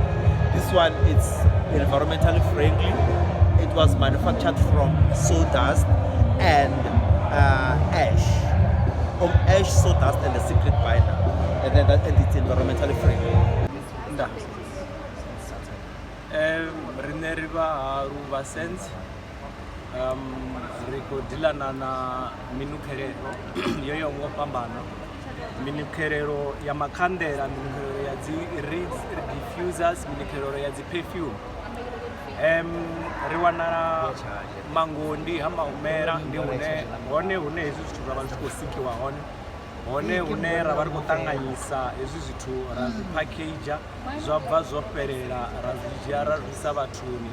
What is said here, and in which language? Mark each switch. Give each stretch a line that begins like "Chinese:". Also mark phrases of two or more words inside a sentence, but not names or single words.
English: This one is environmentally friendly. It was manufactured from sawdust and ash, sawdust, and the secret binder, and it's environmentally friendly.
Shona: Ruva sense rikodilana na minukerero yoyo ngopambana minukerero ya makandela, minukerero ya diffusers, minukerero ya perfume.
Venda: Riwana mangondi hama umera ndi une ezo zwithu zwa vhathu ko sikiwa hone une ra vari kutanganyisa ezo zwithu ra package zwa bva zwo fhelela ra dzhia ra risa vhathuni.